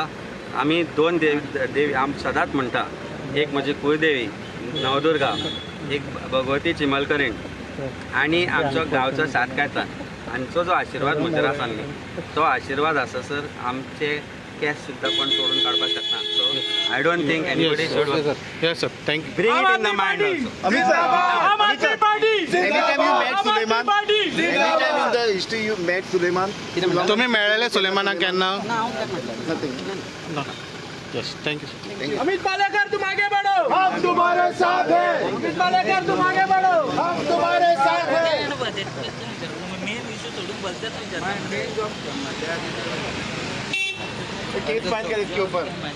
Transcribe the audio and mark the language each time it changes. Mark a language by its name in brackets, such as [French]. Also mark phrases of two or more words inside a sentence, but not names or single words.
[Konkani] आमी 2 देवी आम सदांच म्हणटा. एक म्हजी कुळदेवी नवदुर्गा, एक भगवती चिमलकरीण आनी आमचो गांवचो सातकायतान. हांचो जो आशिर्वाद म्हजेर आसा न्ही तो आशिर्वाद आससर आमचे केस सुद्दां कोण तोडून काडपाक शकना. [English] so I don't think anybody should yes sir, thank you. bring it in the mind also. [Konkani] तुम्ही मेळ्ळेले सुलेमानाक केन्ना? [English] yes, thank you sir. [Hindi] अमित पालेकर तुम आगे बढ़ो, हम तुम्हारे साथ हैं. अमित पालेकर तुम आगे बढ़ो, हम तुम्हारे साथ हैं. [English] main issue [Konkani] सोडून बसतात विचार [English] case file [Hindi] कर इसके ऊपर.